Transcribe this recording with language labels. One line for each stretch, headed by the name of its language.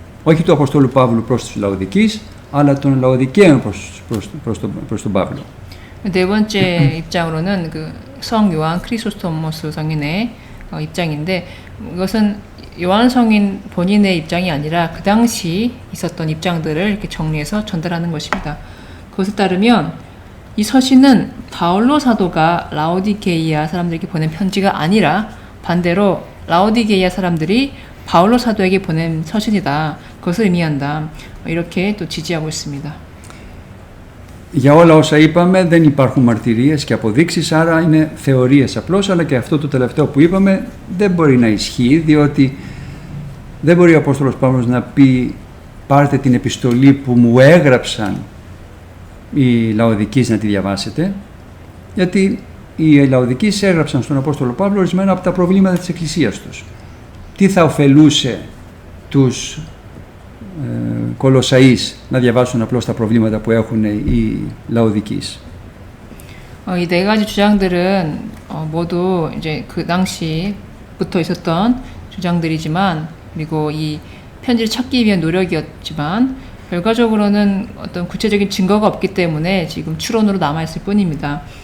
Greek: Όχι του Αποστόλου Παύλου προς τους Λαοδικείς, αλλά των Λαοδικαίων προς τον Παύλο.
Korean: 네 번째 입장으로는 그 성 요한 크리소스토모스 성인의 입장인데 이것은 요한 성인 본인의 입장이 아니라 그 당시 있었던 입장들을 이렇게 정리해서 전달하는 것입니다. 그것에 따르면 이 서신은 바울로 사도가 라오디게이아 사람들에게 보낸 편지가 아니라 반대로 라오디게이아 사람들이 바울로 사도에게 보낸 서신이다. 그것을 의미한다. 이렇게 또 지지하고 있습니다.
Greek: Για όλα όσα είπαμε δεν υπάρχουν μαρτυρίες και αποδείξεις, άρα είναι θεωρίες απλώς, αλλά και αυτό το τελευταίο που είπαμε δεν μπορεί να ισχύει, διότι δεν μπορεί ο Απόστολος Παύλος να πει πάρτε την επιστολή που μου έγραψαν οι Λαοδικείς να τη διαβάσετε, γιατί οι Λαοδικείς έγραψαν στον Απόστολο Παύλο ορισμένα από τα προβλήματα της Εκκλησίας τους. Τι θα ωφελούσε τους Κολοσσαείς να διαβάσουν απλώς τα προβλήματα που έχουν οι Λαοδικείς.
Korean: 이 네 가지 주장들은 모두 이제 그 당시부터 있었던 주장들이지만, 그리고 이 편지를 찾기 위한 노력이었지만 결과적으로는 어떤 구체적인 증거가 없기 때문에 지금 추론으로 남아 있을 뿐입니다.